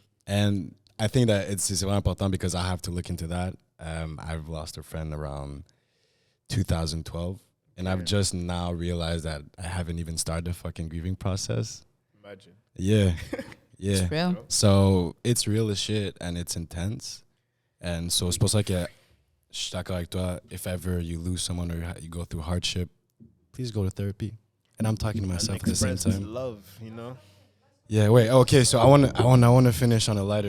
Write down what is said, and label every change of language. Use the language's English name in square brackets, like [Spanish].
[English] And I think that it's very important because I have to look into that. I've lost a friend around 2012. And I've just now realized that I haven't even started the fucking grieving process. Imagine. Yeah. Yeah. It's real. So it's real as shit and it's intense. And so [French] c'est pour ça que je suis d'accord avec toi. [English] If ever you lose someone or you go through hardship, please go to therapy. And I'm talking to myself at the same time. Love, you know. Yeah. Wait. Okay. So I want to finish on a lighter